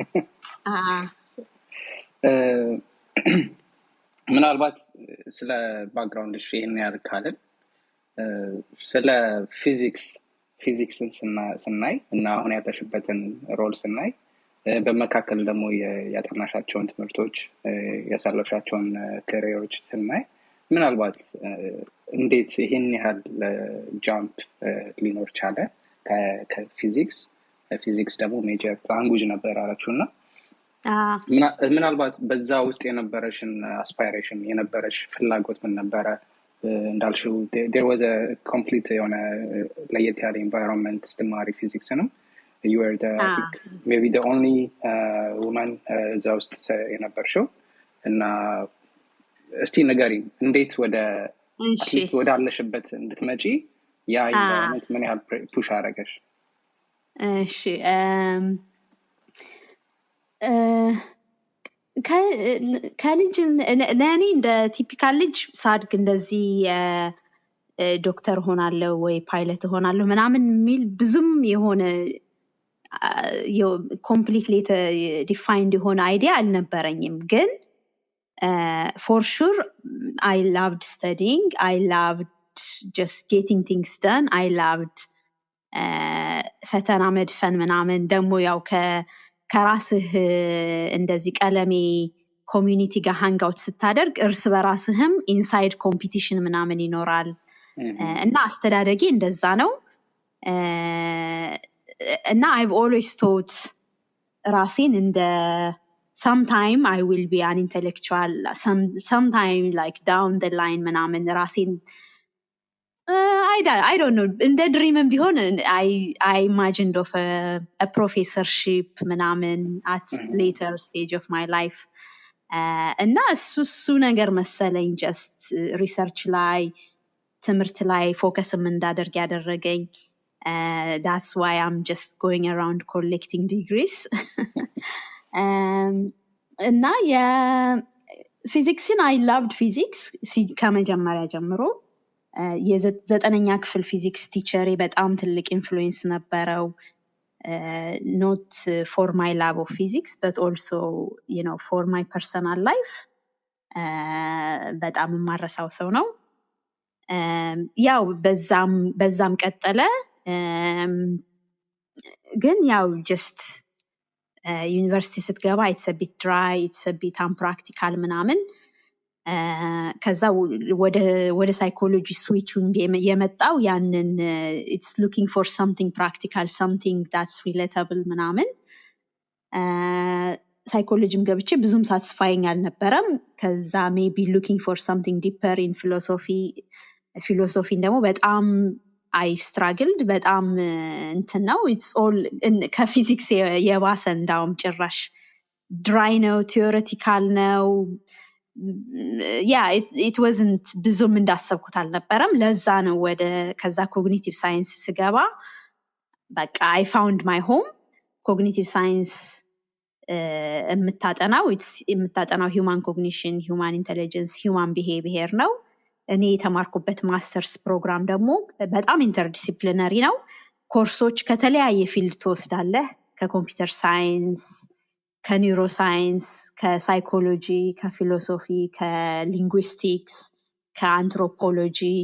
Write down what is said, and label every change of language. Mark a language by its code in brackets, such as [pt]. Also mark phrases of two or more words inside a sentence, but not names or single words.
[am] ምናልባት ስለ ባክግራውንድሽ ይሄን ያርካልን ስለ ፊዚክስ ፊዚክስን ስናይ እና አሁን ያለሽበትን ሮል ስናይ በመካከል ደግሞ ያጠናሻቸውን ትምህርቶች ያሳለፍሻቸውን ካሪየሮች ስናይ ምናልባት እንዴት ይሄን ያህል ጃምፕ ሊኖር ቻለ ከፊዚክስ ደግሞ [en] major language [am] ነበር አላችሁና ምናልባት በዛ ውስጥ የነበረሽን አስፓይሬሽን የነበረሽ ፍላጎት ምን ነበረ? እንዳልሽው [en] there was a complete [am] የሆነ ለየት ያለ environment ስትማሪ ፊዚክስንም [en] you were maybe the only woman [am] እዛ ውስጥ የነበርሽው እና እስቲ ንገሪኝ እንዴት ወደ አለሽበት እንድትመጪ ያ ኢንቫይሮንመንት ምን ያህል ፑሽ አደረገሽ? እሺ ከልጅ ለኔ እንደ ቲፒካል ልጅ ሳድግ እንደዚህ ዶክተር ሆናለሁ ወይ ፓይለት ሆናለሁ ምናምን የሚል ብዙም የሆነ [en] completely defined [am] የሆነ አይዲያ አልነበረኝም ግን [en] for sure I loved studying, I loved just getting things done, I loved [am] ፈተና መድፈን ምናምን ደግሞ ያው ከራስህ እንደዚህ ቀለሜ ኮሚዩኒቲ ጋር ሃንጋውት ስታደርግ እርስ በራስህም [en] inside competition [am] ምናምን ይኖራል እና አስተዳደጌ እንደዛ ነው እና [en] I've always thought [am] ራሴን እንደ [en] sometime I will be an intellectual, sometime like down the line [am] ምናምን ራሴን [en] I don't know in the dream ቢሆን I imagined of a professorship ምናምን at later stage of my life [am] እና እሱ ነገር መሰለኝ [en] just research [am] ላይ ትምህርት ላይ ፎከስም እንዳደርግ ያደረገኝ [en] that's why I'm just going around collecting degrees [am] እና የፊዚክስን [en] I loved physics [am] ከመጀመሪያ ጀምሮ የዘጠነኛ ክፍል ፊዚክስ ቲቸሬ በጣም ትልቅ ኢንፍሉዌንስ ነበረው [en] not for my love of physics but also you know for my personal life [am] በጣም ማረሳው ሰው ነው ያው በዛም ቀጠለ ግን ያው just ዩኒቨርሲቲ ስትገባ [en] it's a bit dry, it's a bit unpractical [am] ምናምን ከዛ ወደ ሳይኮሎጂ ስዊቹን የመጣው ያንን [en] it's looking for something practical, something that's relatable [am] ምናምን ሳይኮሎጂም ገብቼ ብዙም ሳቲስፋይንግ አልነበረም ከዛ [en] maybe looking for something deeper in [am] philosophy ደግሞ በጣም [en] I struggled [am] በጣም እንትን ነው [en] it's all [am] ከፊዚክስ የባሰ እንዳውም ጭራሽ dry ነው theoretical ነው [en] yeah it wasn't [am] ብዙም እንዳሰብኩት አልነበረም ለዛ ነው ከዛ [en] cognitive science [am] ስገባ በቃ [en] I found my home cognitive science [am] የምታጠናው [en] human cognition, human intelligence, human behavior [am] ነው እኔ የተማርኩበት [en] master's program [am] ደግሞ በጣም ኢንተርዲሲፕሊነሪ ነው ኮርሶች ከተለያየ ፊልድ ተወስዳለህ ከኮምፒውተር ሳይንስ ከኒውሮ ሳይንስ ከሳይኮሎጂ ከፊሎሶፊ ከሊንጉይስቲክስ ከአንትሮፖሎጂ